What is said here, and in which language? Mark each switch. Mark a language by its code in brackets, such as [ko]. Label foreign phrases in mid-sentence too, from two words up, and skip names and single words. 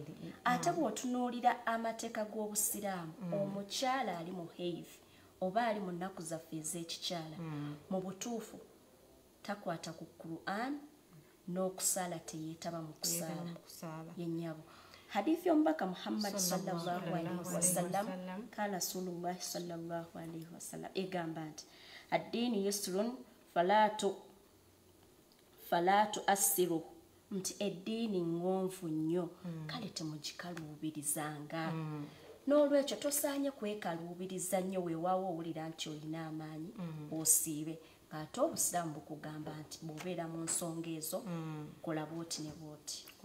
[lg] Ate bw'otunuulira amateeka g'Obusiraamu, omukyala ali mu health oba ali mu nnaku zaffe ez'ekikyala, mu butuufu takwata ku Quran n'okusaala teyeetaba mu kusaala yennyabo. Hadithi y'omubaka Muhammad [ar] صلى الله عليه وسلم قال رسول الله صلى الله عليه وسلم [lg] egamba nti [ar] الدين يسر فلا تعسروا, [lg] nti eddiini ng'onvu nnyo kale temugikaluubirizanga. N'olwekyo tosaanye kwekaluubiriza nnyo weewaawo owulira nti olina amaanyi osiibe, ng'ate Obusiraamu bukugamba nti bw'obeera mu nsonga ezo kola bwoti ne bwoti.